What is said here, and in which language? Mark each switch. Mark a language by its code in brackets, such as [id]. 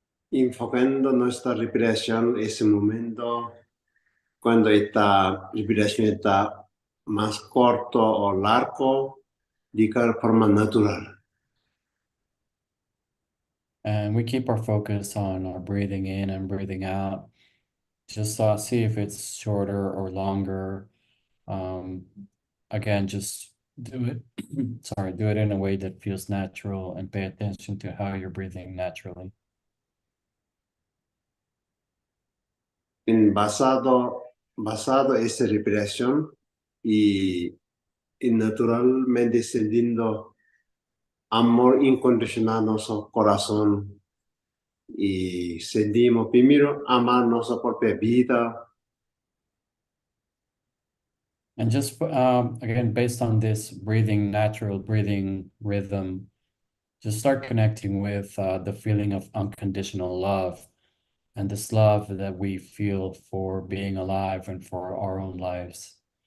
[es] Enfocando nuestra respiración, ese momento, cuando esta respiración está más corto o largo, de cada forma natural. [en] And we keep our focus on our breathing in and breathing out. Just see if it's shorter or longer. Again, just do it, sorry, do it in a way that feels natural and pay attention to how you're breathing naturally. [es] Basado en esa respiración y naturalmente sintiendo amor incondicional en nuestro corazón y sentimos primero amar nuestra propia vida. [en] And just again, based on this breathing, natural breathing rhythm, just start connecting with the feeling of unconditional love and this love that we feel for being alive and for our own lives.